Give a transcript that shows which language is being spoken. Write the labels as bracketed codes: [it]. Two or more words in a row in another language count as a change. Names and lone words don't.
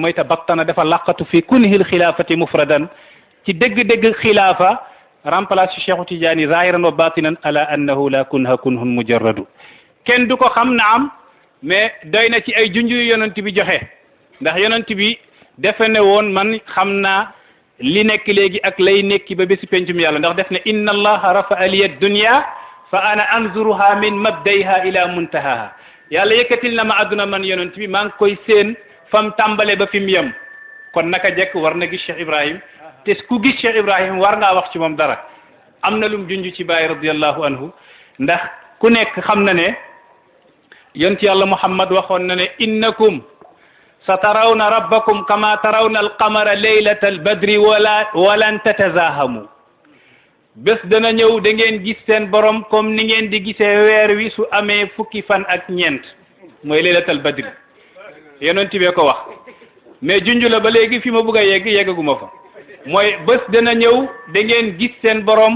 [wo] mooy tabattana dafa laqatu [ar] في كنه الخلافة مفردا [wo] ci dëgg-dëgg xilaafa remplace Cheikhu Tidiane [ar] ظاهرا وباطنا على أنه لا كنه كنه مجرد [wo] kenn du ko xam na am mais doy na ci ay junj yu yonent bi joxe ndax yonent bi defe ne woon man xam naa li nekk léegi ak lay nekki ba bési pencum yàlla ndax def ne [ar] إن الله رفع لي الدنيا فأنا أنظرها من مبدئها إلى منتهاها [wo] yàlla yëkkatil na ma adduna man yonent bi maa ngi koy seen fam tàmbale ba fi mu yem kon naka jekk war na gis Cheikh Ibrahim te ku gis Cheikh Ibrahim war ngaa wax ci moom dara am na lum junj ci Baay [ar] رضي الله عنه [wo] ndax ku nekk xam na ne yonent yàlla Muhammad waxoon na ne [ar] إنكم سترون ربكم كما ترون القمر ليلة البدر ولن تتزاحموا [wo] bés dana ñëw da ngeen gis seen borom comme ni ngeen di gisee weer wi su amee fukki fan ak ñeent mooy [ar] ليلة البدر [wo] yonent bi ko wax mais junj la ba léegi fi ma bëgg a yeggaguma fa mooy bés dana ñëw da ngeen gis seen borom